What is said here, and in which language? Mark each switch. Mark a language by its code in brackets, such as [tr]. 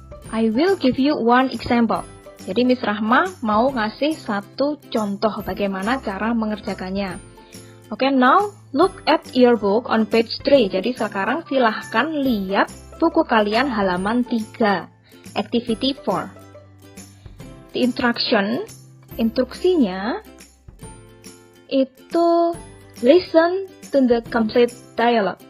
[en] I will give you one example. [id] Jadi Miss Rahma mau ngasih satu contoh bagaimana cara mengerjakannya. [en] Oke, now look at your book on page 3. [id] Jadi sekarang silahkan lihat buku kalian halaman 3, activity 4. [en] The [id] instruksinya itu [en] listen to the complete dialogue.